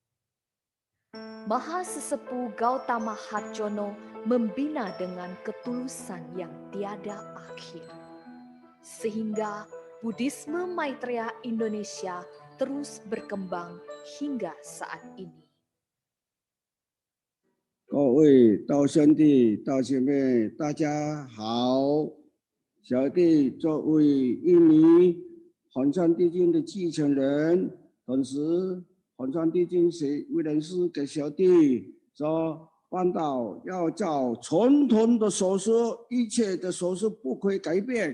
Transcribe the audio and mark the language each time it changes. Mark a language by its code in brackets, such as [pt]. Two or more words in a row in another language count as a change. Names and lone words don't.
[id] Maha Sesepuh Gautama Harjono membina dengan ketulusan yang tiada akhir, sehingga Buddhisme Maitreya Indonesia terus berkembang hingga saat ini. [zh] 各位道兄弟、道姐妹，大家好！小弟作为印尼红传帝君的继承人，同时红传帝君为人师给小弟说，办道要照传统的手势，一切的手势不可以改变。